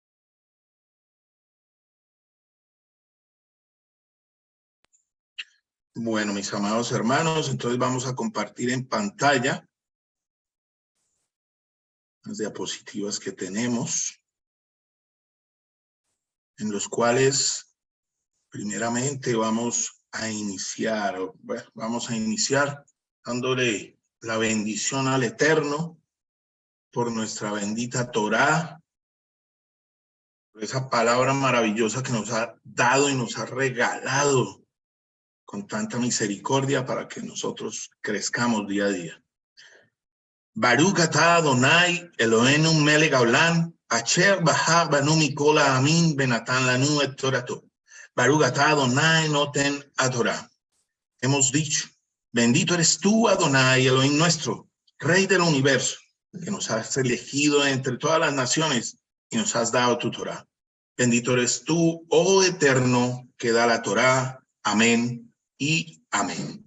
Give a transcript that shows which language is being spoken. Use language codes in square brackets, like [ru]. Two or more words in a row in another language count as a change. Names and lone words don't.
[es] Bueno, mis amados hermanos, entonces vamos a compartir en pantalla las diapositivas que tenemos, en los cuales primeramente vamos a iniciar dándole la bendición al Eterno por nuestra bendita Torá, por esa palabra maravillosa que nos ha dado y nos ha regalado con tanta misericordia para que nosotros crezcamos día a día. [he] ברוך אתה אדני אלהינו מלך העולם אשר בחר בנו מכל העמים ונתן לנו את תורתו. ברוך אתה אדני נותן תורה. [es] Hemos dicho, bendito eres tú, Adonai, Elohim nuestro, Rey del universo, que nos has elegido entre todas las naciones y nos has dado tu Torah. Bendito eres tú, oh Eterno, que da la Torah. Amén y amén.